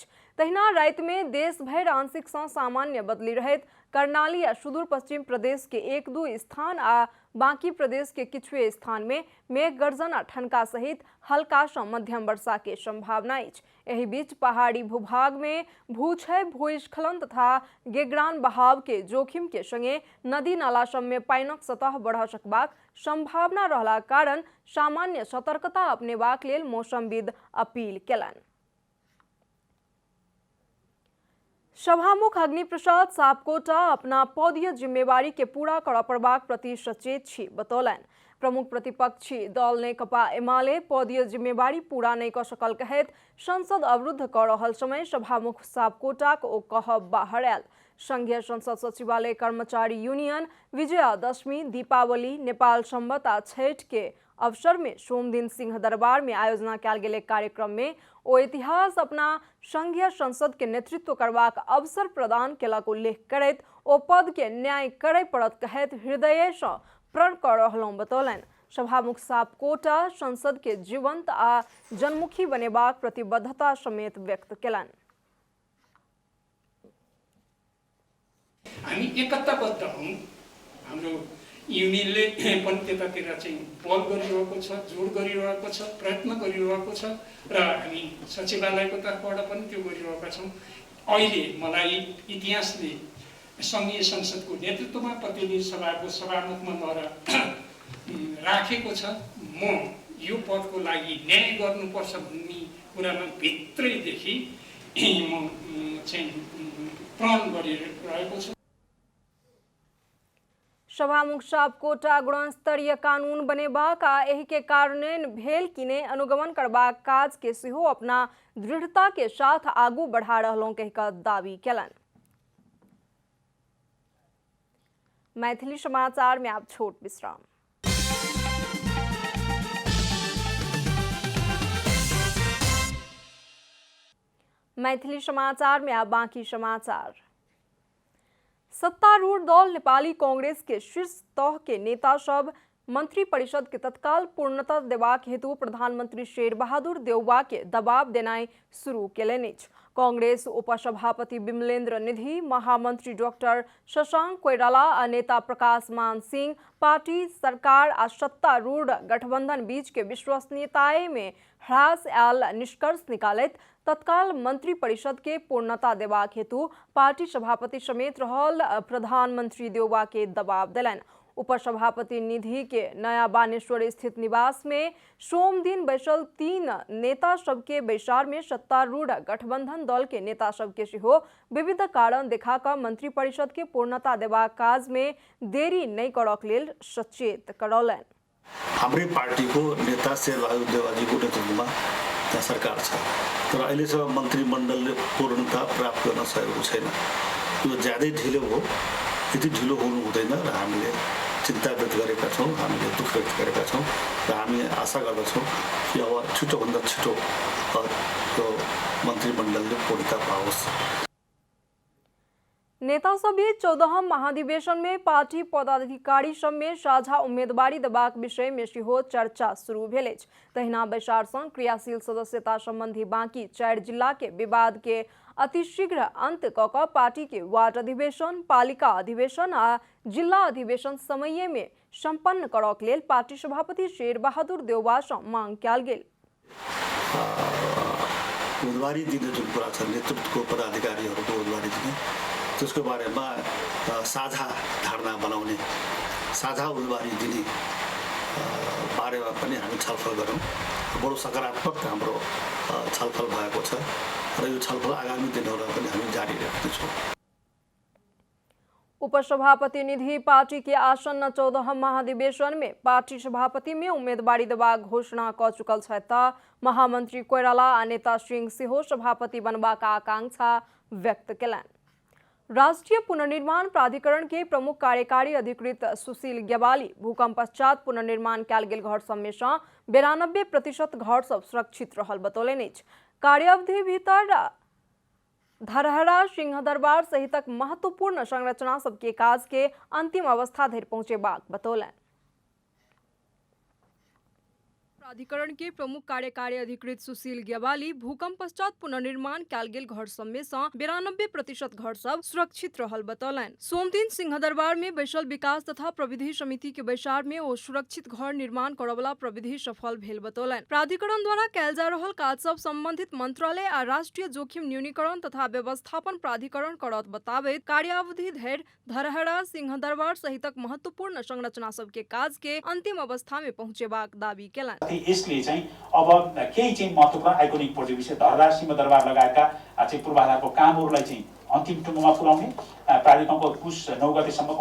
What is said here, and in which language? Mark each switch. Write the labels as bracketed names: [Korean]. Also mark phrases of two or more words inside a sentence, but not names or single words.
[Maithili] तहिना राति में देश भर आंशिक से सामान्य बदली रहत कर्णाली आ सुदूर पश्चिम प्रदेश के 1-2 स्थान आ बाकी प्रदेश के किछुए स्थान में मेघ गर्जन आ ठनका सहित हल्का से मध्यम वर्षा के संभावना अछि। एहि बीच पहाड़ी भूभाग में भूक्षय, भूस्खलन तथा गेगरान बहाव के जोखिम के संगे नदी नाला सब में पानिक सतह बढ़ सकबाक संभावना रहला कारण सामान्य सतर्कता अपनेबाक लेल मौसमविद अपील केलनि। सभामुख अग्निप्रसाद सापकोटा अपना पदीय जिम्मेवारी के पूरा करऽ पड़बाक प्रति सचेत छी बतौलनि। प्रमुख प्रतिपक्षी दल नेकपा एमाले पदीय जिम्मेवारी पूरा नहीं कर सकल कहत संसद अवरुद्ध कर रहल समय सभामुख सापकोटाक ओ कहब बाहर आयल। संघीय संसद सचिवालय कर्मचारी यूनियन विजयादशमी, दीपावली, नेपाल संवत आ छठ के अवसर में सोम दिन सिंह दरबार में आयोजना कयल गेल कार्यक्रम में ओ इतिहास अपना संघीय संसद के नेतृत्व करबाक अवसर प्रदान केलक उल्लेख करैत ओ पद के न्याय करय पड़त कहत हृदय से प्रण कर रहलहुँ बतौलनि। सभामुख सापकोटा संसद के जीवंत आ जनमुखी बनेबाक प्रतिबद्धता समेत व्यक्त केलनि। [Nepali] हामी एकताबद्ध हौं। हाम्रो युनियनले पनि त्यतातिर चाहिँ पहल गरिरहेको छ, जोड गरिरहेको छ, प्रयत्न गरिरहेको छ र हामी सचिवालयको तर्फबाट पनि त्यो गरिरहेका छौं। अहिले मलाई इतिहासले संघीय संसदको नेतृत्वमा प्रतिनिधि सभाको सभामुखमा लगेर राखेको छ। म यो पदको लागि न्याय गर्नुपर्छ भन्ने कुरामा भित्रैदेखि म चाहिँ प्रण गरिरहेको छु। [Maithili] सभामुख सापकोटा गुणस्तरीय कानून बनेबाक आ एहि के कार्यान्वयन भेल कि नहि अनुगमन करबाक काज के सेहो अपना दृढ़ता के साथ आगू बढ़ा रहलहुँ कहि कऽ दावी केलनि। मैथिली समाचार में आप छोट विश्राम। मैथिली समाचार में आप बाकी समाचार। सत्तारूढ़ दल नेपाली कांग्रेस के शीर्ष तह के नेता सब मंत्रिपरिषद के तत्काल पूर्णता देबाक हेतु प्रधानमंत्री शेर बहादुर देउबा के दबाव देनाइ शुरू केलनि अछि। कांग्रेस उपसभापति विमलेन्द्र निधि, महामंत्री डॉक्टर शशांक कोइराला, नेता प्रकाश मान सिंह पार्टी सरकार और सत्तारूढ़ गठबंधन बीच के विश्वसनीयता में ह्रास आयल निष्कर्ष निकालत तत्काल मंत्री परिषद के पूर्णता देबाक हेतु पार्टी सभापति समेत रहल प्रधानमंत्री देउबा के दबाव दिलन। उपसभापति निधि के नया बानेश्वर स्थित निवास में सोम दिन बैसल 3 नेता सबके बैसार में सत्तारूढ़ गठबंधन दल के नेता सबके सेहो विविध कारण देखाकर मंत्री परिषद के पूर्णता देबाक काज में देरी नहीं करक लेल सचेत करौलन। [Nepali] हाम्रै पार्टीको नेता शेरबहादुर देउवाजीको नेतृत्वमा त्यहाँ सरकार छ, तर अहिलेसम्म मन्त्रीमण्डलले पूर्णता प्राप्त गर्न सकेको छैन। यो ज्यादै ढिलो हो, यति ढिलो हुनु हुँदैन र हामीले चिन्ता व्यक्त गरेका छौँ, हामीले दुःख व्यक्त गरेका छौँ र हामी आशा गर्दछौँ कि अब छिटोभन्दा छिटो यो मन्त्रीमण्डलले पूर्णता पाओस्। [Maithili] नेता सभी 14 महाधिवेशन में पार्टी पदाधिकारी सब में साझा उम्मीदवारी देबाक विषय में सेहो चर्चा शुरू भेल अछि। तहिना बैसार संग क्रियाशील सदस्यता संबंधी बाकी 4 जिला के विवाद के अतिशीघ्र अंत कऽ पार्टी के वार्ड अधिवेशन, पालिका अधिवेशन आ जिला अधिवेशन समय में संपन्न करक लेल पार्टी सभापति शेरबहादुर देउबा सँ मांग कयल गेल। [Nepali] उम्मेदवारी दिने जुन कुरा छ, नेतृत्वको पदाधिकारीहरूको उम्मेदवारी दिने, त्यसको बारेमा साझा धारणा बनाउने, साझा उम्मेदवारी दिने बारेमा पनि हामी छलफल गरौँ। बडो सकारात्मक हाम्रो छलफल भएको छ र यो छलफल आगामी दिनहरूमा पनि हामी जारी राख्नेछौँ। [Maithili] उपसभापति निधि पार्टी के आसन्न 14 महाधिवेशन में पार्टी सभापति में उम्मीदवारी देबा घोषणा क चुकल छ त महामंत्री कोइराला आ नेता सिंह सेहो सभापति बनबाक आकांक्षा व्यक्त केलनि। राष्ट्रीय पुनर्निर्माण प्राधिकरण के प्रमुख कार्यकारी अधिकृत सुशील ग्यावाली भूकंप पश्चात पुनर्निर्माण कयल गेल घर सब में 92% घर सब सुरक्षित रहल बतौलनि अछि। कार्यावधि भीतर धरहरा, सिंहदरबार सहितक महत्वपूर्ण संरचना सबके काज के अंतिम अवस्था धरि पहुंचेबाक बतौलनि। प्राधिकरण के प्रमुख कार्यकारी अधिकृत सुशील ग्यावाली भूकंप पश्चात पुनर्निर्माण कयल गेल घर सब में 92% घर सब सुरक्षित रहल बतौलनि। सोम दिन सिंहदरबार में बैसल विकास तथा प्रविधि समिति के बैसार में ओ सुरक्षित घर निर्माण करवला प्रविधि सफल भेल बतौलनि। प्राधिकरण द्वारा कयल जा रहल काज सब संबंधित मंत्रालय आ राष्ट्रीय जोखिम न्यूनीकरण तथा व्यवस्थापन प्राधिकरण करत बताबैत कार्यावधि धरि धरहरा, सिंहदरबार सहितक महत्वपूर्ण संरचना सबके काज के अंतिम अवस्था में पहुंचेबाक दावी केलनि। [Nepali] यसले चाहिँ अब केही चाहिँ महत्त्वपूर्ण [English] iconic project [Nepali] विषय धरहरा, सिंहदरबार लगायतका चाहिँ पूर्वाधारको कामहरूलाई चाहिँ अन्तिम टुङ्गोमा पुर्याउने प्राधिकरणको पुस 9 गतेसम्मको